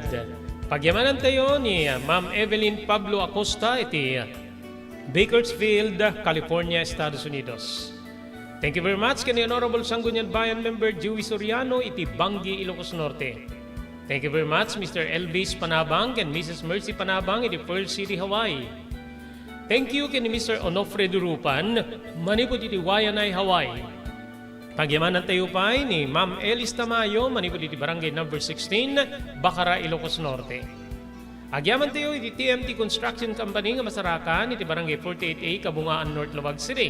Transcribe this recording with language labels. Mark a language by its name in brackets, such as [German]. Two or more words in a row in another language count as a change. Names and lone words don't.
[Iloko] Pagyamanan tayo ni Ma'am Evelyn Pablo Acosta iti Bakersfield, California, Estados Unidos. [English] Thank you very much [Iloko] kani Honorable Sangguniang Bayan Member Joey Soriano iti Bangi, Ilocos Norte. [English] Thank you very much Mr. Elvis Panabang and Mrs. [Iloko] Mercy Panabang iti Pearl City, Hawaii. [English] Thank you kani Mr. [Iloko] Onofre Durupan, manipod iti Wayanay, Hawaii. Pagyamanan tayo pa ni Ma'am Elis Tamayo, manipod iti Barangay number 16, Bacara, Ilocos Norte. Agyaman tayo iti TMT Construction Company nga masarakan iti Barangay 48A, Kabungaan, North Lubag City.